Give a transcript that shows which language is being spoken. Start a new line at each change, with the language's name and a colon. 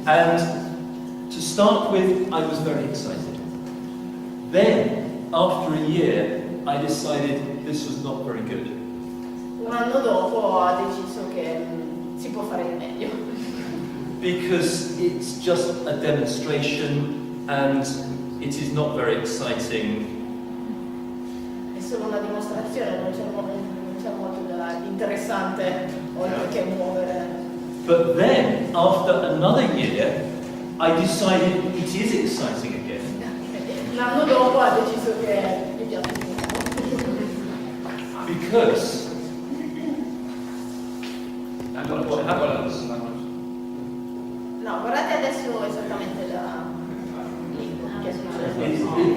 English: And to start with, I was very excited. Then, after a year, I decided this was not very good.
Italian: Un anno dopo ho deciso che si può fare di meglio.
English: Because it's just a demonstration and it is not very exciting.
Italian: È solo una dimostrazione, non c'è molto di interessante oltre che muovere.
English: But then, after another year, I decided it is exciting again.
Italian: L'anno dopo ha deciso che gli piace di nuovo.
English: Because what happens?
Italian: No, guardate adesso esattamente la lingua che è successo.